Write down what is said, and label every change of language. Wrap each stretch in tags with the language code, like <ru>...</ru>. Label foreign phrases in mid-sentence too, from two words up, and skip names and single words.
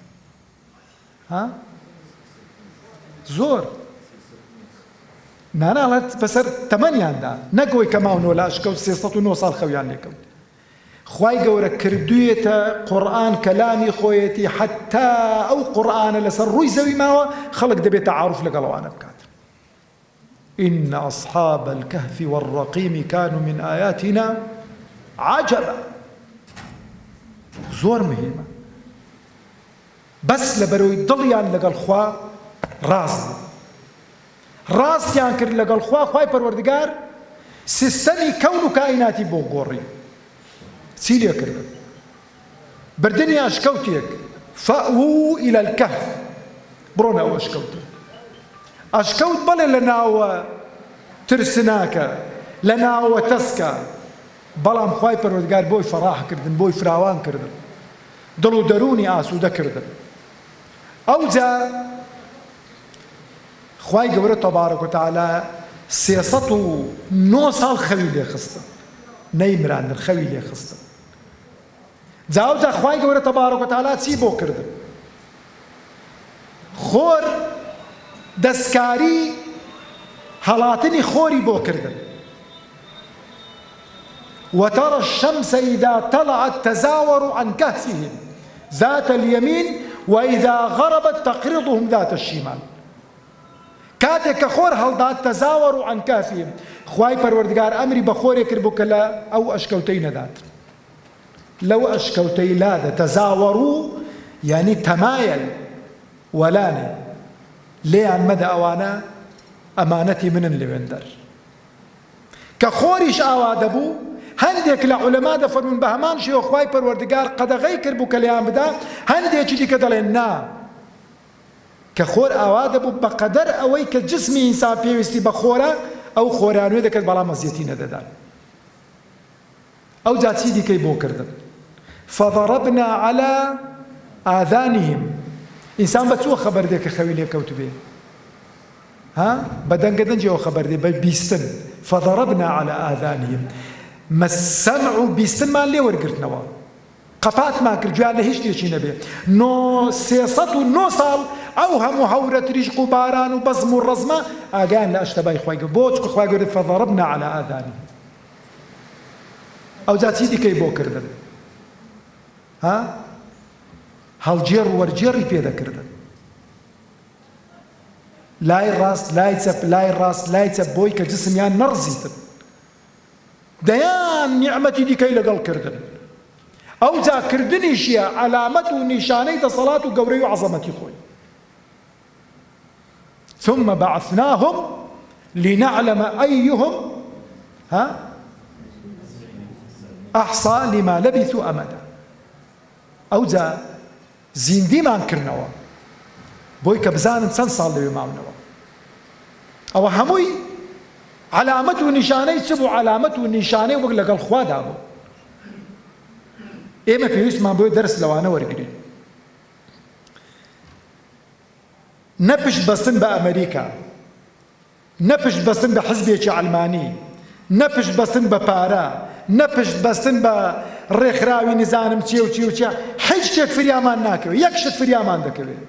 <ckb>زۆر ناناڵەت بەسەر تەمەنیاندا، نەگۆی کە ماونەوە لە ئەشکەوت 309 ساڵ خەویان لێکەوت. خوای گەورە کردوویەتە قورئان کەلامی خۆیەتی حتا ئەو قورئانە لەسەر ڕووی زەوی ماوە خەڵک دەبێت تعاروف لەگەڵەوانە بکات.</ckb> <ar>إن أصحاب الكهف والرقيم كانوا من آياتنا عجبا.</ar> <ckb>زۆر مهمە، بەس لەبەرەوەی دڵیان لەگەڵ خوا ڕاست بوو، ڕاستیان کرد لەگەڵ خوا، خوای پەروەردگار سیستەمی کەون و کائیناتی بۆ گۆڕی. چی لێ کردن؟ بردنی ئەشکەوتێک،</ckb> <ar>فەئوو إلى الكهف،</ar> <ckb>بڕۆنە ئەو ئەشکەوتە. ئەشکەوت بەڵێ لە ناوە ترسناکە، لە ناوە تەسکە، بەڵام خوای پەروەردگار بۆی فەڕاحکردن، بۆی فراوان کردن، دڵ و دەرونی ئاسوودە کردن. ئەوجا خوای گەورە</ckb> <ar>تەبارەک و تەعالا</ar> <ckb>309 ساڵ خەوی لێ خستن، نەیمراندن، خەوی لێ خستن. جاوجا خوای گەورە</ckb> <ar>تەبارەک و تەعالا</ar> <ckb>چی بۆ کردن؟ خۆر دەستکاری هەڵاتنی خۆری بۆ کردن.</ckb> <ar>وترى الشمس إذا طلعت تزاور عن كهفهم ذات اليمين وإذا غربت تقرضهم ذات الشمال.</ar> <ckb>کاتێک کە خۆر هەڵدات</ckb> <ar>تەزاوەڕ عن کافهم،</ar> <ckb>خوای پەروەردگار ئەمری بە خۆرێک کرد بۆ کە لە ئەو ئەشکەوتەی نەدات، لەو ئەشکەوتەی لادە. تەزاوەڕ یعنی تەمایل، وەلانێ لێیان مەدە، ئەوانە ئەمانەتی منن لەوێندەر. کە خۆریش ئاوا دەبوو، هەندێک لە عولەما دەفەرمون بە هەمان شێوە خوای پەروەردگار قەدەغەی کرد بوو کە لێیان بدا، هەندێکی دیکە دەڵێن نا، کە خۆر ئاوا دەبوو بەقەدەر ئەوەی کە جسمی ئینسان پێویستی بە خۆرە، ئەو خۆرانوێ دەکرد بەڵام مەزیەتی نەدەدان. ئەو جا چی دیکەی بۆ کردن؟</ckb> <ar>فضربنا على آذانهم.</ar> <ckb>ئینسان بە چووە خەبەر دێ کە خەوی لێ کەوت بێ؟ بە دەنگەدەنجەوە خەبەر دێ، بە بیستن.</ckb> <ar>فضربنا على آذانهم،</ar> <ckb>مەسەمع و بیستنمان لێ وەرگرتنەوە، قەپاتمان کرد، گویان لە هیچ شتێکی نەبێ. 309 ساڵ ئەو هەموو هەورە تریشق و باران و بەزم و ڕەزمە ئاگیان لە ئەشتەبای خوای گەورە. بۆ چکە خوای گەورە</ckb> <ar>فضربنا على آذانهم.</ar> <ckb>ئەو جا چی دیکەی بۆ کردن؟ هەڵگێڕ و وەرگێڕی پێدەکردن، لای ڕاست لای چەپ، لای ڕاست لای چەپ، بۆی کە جسمیان نەڕزیتن، دەیان نیعمەتی دیکەی لەگەڵ کردن. ئەو جا کردنیشیە علامەت و نیشانەی دەسەڵات و گەورەی و عەزەمەتی خۆی.</ckb> <ar>ثم بعثناهم لنعلم أيهم أحصى لما لبثوا أمدا.</ar> <ckb>ئەو جا زیندیمان کردنەوە بۆی کە بزانن چەند ساڵ لەوێ ماونەوە. ئەوە هەمووی علامەت و نیشانەی چ بوو؟ علامەت و نیشانەی وەک لەگەڵ خوادا بوو. ئێمە پێویستمان بۆی دەرس لەوانە وەرگرین، نەپشت بەستن بە ئەمریکا، نەپشت بەستن بە حزبێکی ئەڵمانی، نەپشت بەستن بە پارە، نەپشت بەستن بە ڕێکخراوی نزانم چێ و چێ و چێ، هیچ شتێک فریامان ناکەوێت، یەک شت فریامان دەکەوێت.</ckb>